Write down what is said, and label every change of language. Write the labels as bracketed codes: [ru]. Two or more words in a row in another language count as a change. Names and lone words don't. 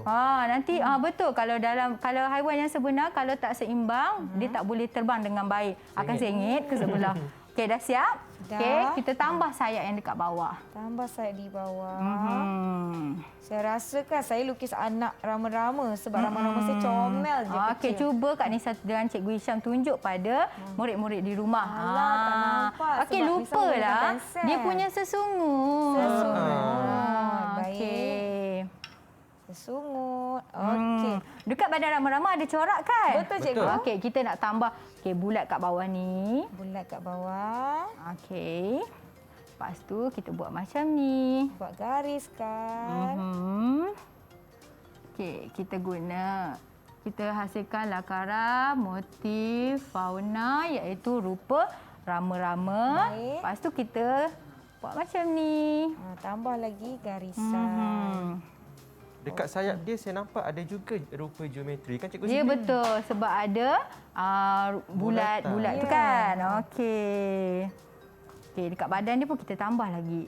[ms] Nanti betul, kalau haiwan yang sebenar kalau tak seimbang, dia tak boleh terbang dengan baik. Akan sengit ke sebelah. Okey, dah siap? Dah. Okey, kita tambah sayap yang dekat bawah. Tambah sayap di bawah. Saya rasakan saya lukis anak rama-rama sebab rama-rama saya comel je Okey, kecil. cuba Kak Nisa dengan Cikgu Hisham tunjuk pada murid-murid di rumah. Alah, tak nampak Okey, sebab Nisa lupa menggunakan lah. pensel. Dia punya sesungut. Baik. Okey. Sesungut. Okey. Dekat badan rama-rama ada corak kan? Betul, cikgu. Okey, kita nak tambah bulat kat bawah ni. Bulat kat bawah. Okey. Lepas tu kita buat macam ni. Buat garis kan. Okey, kita hasilkan lakaran motif fauna iaitu rupa rama-rama. Baik. Lepas tu kita buat macam ni. Tambah lagi garisan. Dekat sayap dia, saya nampak ada juga rupa geometri. Kan, cikgu? Ya, Siti? betul. Sebab ada bulat-bulat tu Ya. kan. Okey. Okey, dekat badan dia pun kita tambah lagi.